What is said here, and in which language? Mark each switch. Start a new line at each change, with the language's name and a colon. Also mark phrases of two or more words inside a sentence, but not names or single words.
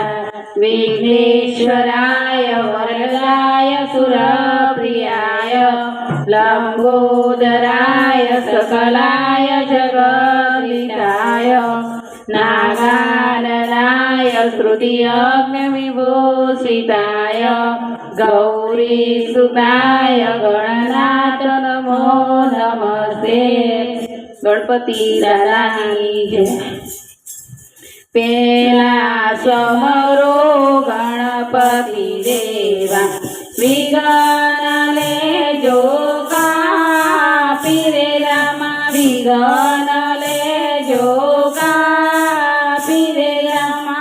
Sanskrit: विघ्नेश्वराय वरदाय सुरप्रियाय लंबोदराय सकलाय जगद्दिताय नागाननाय श्रुतियज्ञविभूषिताय गौरीसुताय गणनाथ नमो नमस्ते।
Gujarati: ગણપતિ દાદાની જય। પેલા સમરો ગણપતિ દેવા વિઘ્ન લેજો કાપી રે રામા વિઘ્ન લેજો કાપી રે રામા।